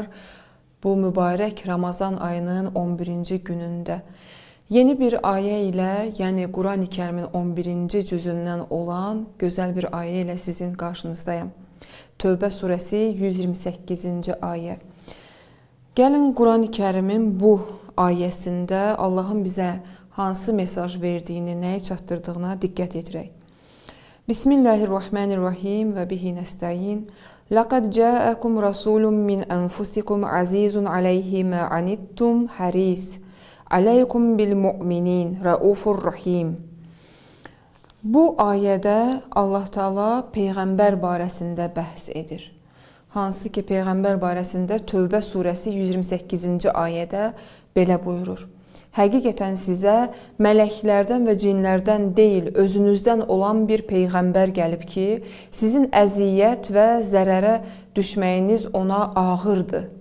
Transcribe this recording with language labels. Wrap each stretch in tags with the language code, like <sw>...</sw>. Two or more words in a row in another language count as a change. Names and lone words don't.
<az>Bu mübarək Ramazan ayının 11-ci günündə yeni bir ayə ilə, yəni Quran-ı Kərimin 11-ci cüzündən olan gözəl bir ayə ilə sizin qarşınızdayım. Tövbə surəsi 128-ci ayə. Gəlin Quran-ı Kərimin bu ayəsində Allahın bizə hansı mesaj verdiyini, nəyi çatdırdığına diqqət edirək.</az> <ar>بسم الله الرحمن الرحيم وبه نستعين. لقد جاءكم رسول من أنفسكم عزيز عليه ما عنتم حريص عليكم بالمؤمنين رؤوف رحيم.</ar> <az>Bu ayədə Allah Taala peyğəmbər barəsində bəhs edir. Hansı ki peyğəmbər barəsində Tövbə surəsi 128-ci ayədə belə buyurur. Həqiqətən sizə mələklərdən və cinlərdən deyil, özünüzdən olan bir peyğəmbər gəlib ki, sizin əziyyət və zərərə düşməyiniz ona ağırdır.</az>